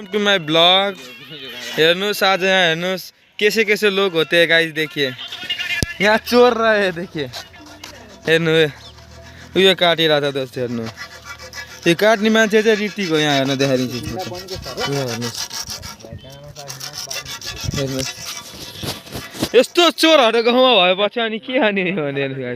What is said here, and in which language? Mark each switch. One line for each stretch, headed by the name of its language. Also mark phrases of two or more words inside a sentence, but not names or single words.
English: to my blog.
Hindi: हेर्नुस आज यहाँ हेर्नुस कैसे लोग होते हैं गाइस। देखिए यहाँ चोर रहे हैं।
Nepali: देखिए हेर्नु यो काटिरहेको छ दोस्त। हेर्नु यो काट्ने मान्छे चाहिँ ऋतिक हो। यहाँ हेर्नु देखाइदिन्छु। हेर्नुहोस् यस्तो चोरहरू गाउँमा भएपछि अनि के हानि भने गाइस।